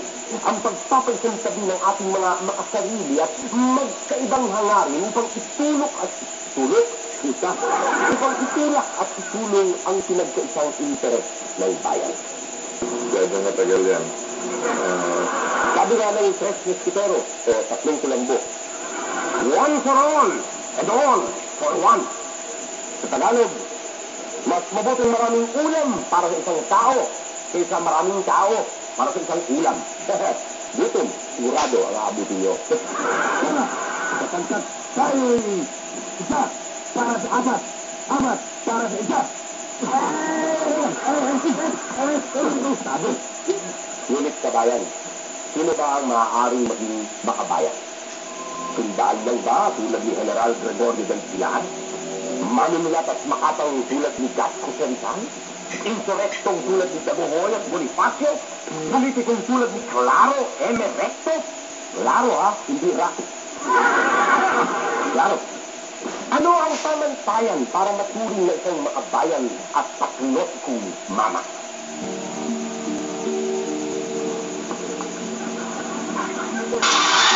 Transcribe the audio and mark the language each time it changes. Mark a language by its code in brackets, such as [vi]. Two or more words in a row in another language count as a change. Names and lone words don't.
[tl] Ang pagpapaisintabi ng ating mga makasarili at magkaibang hangarin upang itulok at itulok, upang itulak at itulong ang pinagkaisang interes ng bayan. Medyo matagal yan. Sabi nga ng Tres Mosquitero o 3 Kulambo, [en] one for all and all for one. [tl] Sa Tagalog, mas mabuting maraming ulam para sa isang tao kaysa maraming tao para sa isang ulam. Gutom, sigurado ang aabutin nyo. Kapagkat tayo'y isa para sa apat para sa isa. Sabi, ngunit kabayan, sino ba ang maaaring maging makabayan? Sundaan lang ba tulad ni General Gregorio del Pilar? Manunulat at makatang tulad ni Gasco Rizal? Insurrectong tulad ni Dagohoy at Bonifacio? Politikong tulad ni Claro M. Recto? Claro hindi Rato. Claro. Ano ang pamantayan para maturing na isang makabayan at patriotikong mama? mo.